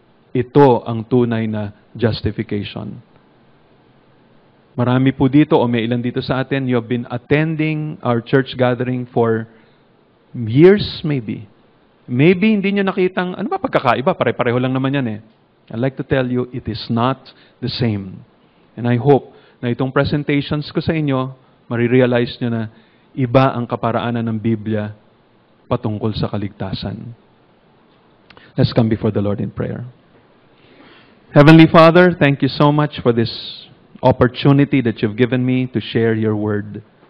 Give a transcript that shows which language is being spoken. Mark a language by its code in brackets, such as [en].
[tl] Ito ang tunay na justification. Marami po dito, o may ilan dito sa atin, [en] you have been attending our church gathering for years maybe. [tl] Maybe hindi nyo nakitang, ano ba pagkakaiba? Pare-pareho lang naman yan eh. [en] I'd like to tell you, it is not the same. And I hope [tl] na itong presentations ko sa inyo, marirealize nyo na iba ang kaparaanan ng Biblia patungkol sa kaligtasan. [en] Let's come before the Lord in prayer. Heavenly Father, thank you so much for this opportunity that you've given me to share your word.